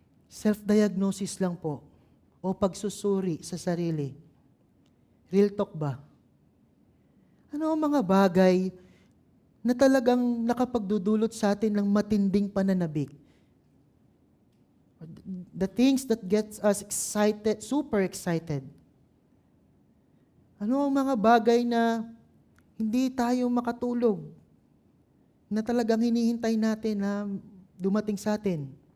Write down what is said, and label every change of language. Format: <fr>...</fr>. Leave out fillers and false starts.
<tl>Self-diagnosis lang po o pagsusuri sa sarili. Real talk ba? Ano ang mga bagay na talagang nakapagdudulot sa atin ng matinding pananabik?</tl> <en>The things that gets us excited, super excited.</en> <tl>Ano ang mga bagay na hindi tayo makatulog, na talagang hinihintay natin na dumating sa atin?</tl>